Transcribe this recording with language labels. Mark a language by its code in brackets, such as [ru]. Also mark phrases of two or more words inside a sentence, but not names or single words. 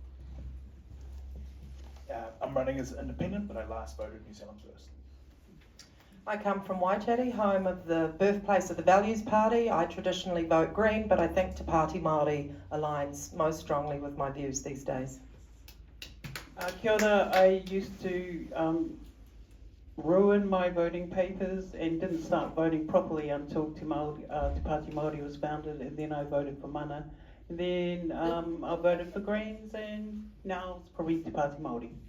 [en] I'm running as independent, but I last voted New Zealand First. I come from Waititi, home of the birthplace of the Values Party. I traditionally vote Green, but I think Te Pāti Māori aligns most strongly with my views these days. Kia ora, I used to ruin my voting papers and didn't start voting properly until Te Pāti Māori was founded, and then I voted for Mana. And then I voted for Greens, and now it's probably Te Pāti Māori.